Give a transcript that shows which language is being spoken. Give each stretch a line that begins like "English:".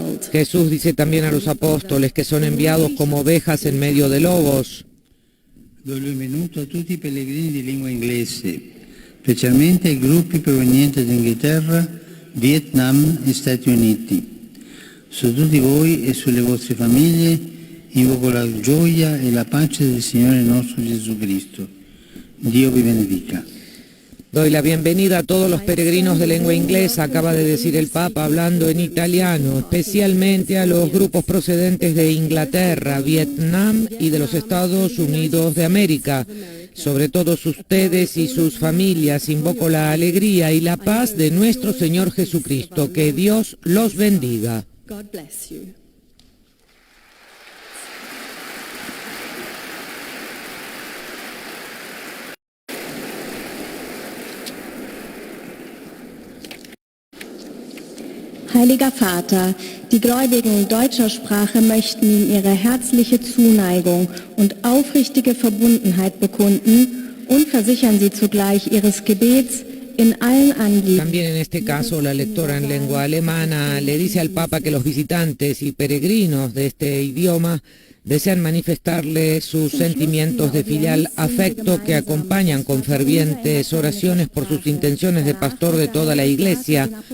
Spanish: Jesús dice también a los apóstoles que son enviados como ovejas en medio de lobos.
Italian: Do il benvenuto a tutti i pellegrini di lingua inglese, specialmente ai gruppi provenienti da Inghilterra, Vietnam e Stati Uniti. Su tutti voi e sulle vostre famiglie invoco la gioia e la pace del Signore nostro Gesù Cristo. Dio vi benedica.
Spanish: Doy la bienvenida a todos los peregrinos de lengua inglesa, acaba de decir el Papa hablando en italiano, especialmente a los grupos procedentes de Inglaterra, Vietnam y de los Estados Unidos de América. Sobre todos ustedes y sus familias invoco la alegría y la paz de nuestro Señor Jesucristo. Que Dios los bendiga.
English: God bless you.
German: Heiliger Vater, die Gläubigen deutscher Sprache möchten Ihnen ihre herzliche Zuneigung und aufrichtige Verbundenheit bekunden und versichern Sie zugleich Ihres Gebets in allen Anliegen.
Spanish: También en este caso la lectora en lengua alemana le dice al Papa que los visitantes y peregrinos de este idioma desean manifestarle sus sentimientos de filial afecto que acompañan con fervientes oraciones por sus intenciones de pastor de toda la Iglesia.